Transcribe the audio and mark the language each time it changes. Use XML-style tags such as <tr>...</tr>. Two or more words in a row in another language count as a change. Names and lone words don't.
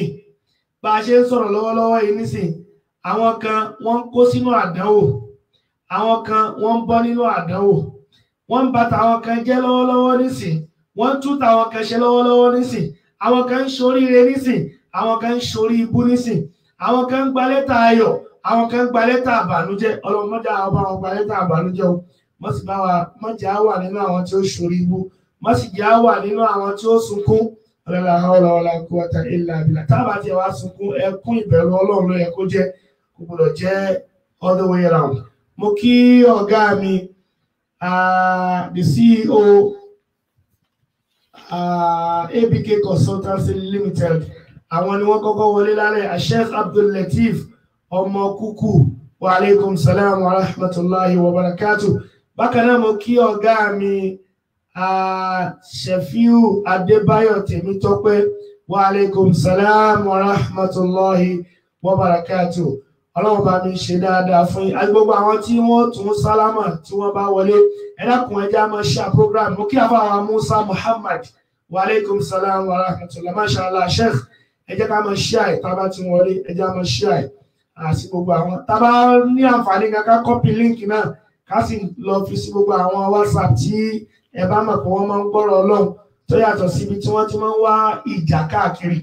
<yo>Bá a ṣe ń sọ̀rọ̀ lọ́wọ́lọ́wọ́ yìí nísìn, àwọn kan wọ́n ń kó sínú àdánwò, àwọn kan wọ́n ń bọ́ nínú àdánwò, wọ́n ń bà tàwọn kan jẹ́ lọ́wọ́lọ́wọ́ nísìn, wọ́n ń tú tàwọn kan ṣe lọ́wọ́lọ́wọ́ nísìn, àwọn kan ń ṣoríire nísìn, àwọn kan ń ṣorí ibú nísìn, àwọn kan ń gba lẹ́tà ayọ̀, àwọn kan ń gba lẹ́tà àbànújẹ́. Ọlọ́run má jẹ́ bá wọn gba lẹ́tà àbànújẹ́ o. Má sì jẹ́ á wà nínú àwọn tí ó ṣorí ibú, má sì jẹ́ á wà nínú àwọn tí ó sunkún.</yo> <ar>لا حول ولا قوة إلا بالله.</ar> <yo>Tá bá ti wá sunkún, ẹkún ìbẹ̀rù Ọlọ́run ló yẹ kó jẹ́, kò gbọdọ̀ jẹ́</yo> <en>all the way around.</en> <yo>Mo kí ọ̀gá mi,</yo> <en>the CEO ABK Consultancy Limited,</en> <yo>àwọn ni wọ́n kọ́kọ́ wọlé lálẹ́ Sheikh Abdul Latif ọmọ kúkú</yo> <ar>وعليكم السلام ورحمة الله وبركاته.</ar> <yo>Bákan náà mo kí ọ̀gá mi Shefiu Adébáyọ̀ Tèmítọ́pẹ́</yo> <ar>وعليكم السلام ورحمة الله وبركاته.</ar> <yo>Ọlọ́run bá mi ṣe dáadáa fún yín. Gbogbo àwọn tí wọ́n tún sálámà tí wọ́n bá wọlé ẹ dákun ẹ jẹ́ máa</yo> <en>share program.</en> <yo>Mo kí àfáà Musa Muhammad</yo> <ar>وعليكم السلام ورحمة الله.</ar> <yo>Mashallah Sheikh ẹ jẹ́ ká máa share tá bá ti wọlé ẹ jẹ́ máa share àti gbogbo àwọn tá bá ní àǹfààní ká</yo> <en>copy link</en> <yo>náà ká sì lọ fi sí gbogbo àwọn WhatsApp tí ẹ bá mọ̀ pé wọ́n máa ń gbọ́rọ̀ Ọlọ́run tó yàtọ̀ síbi tí wọ́n ti máa ń wá ìjà káàkiri.</yo>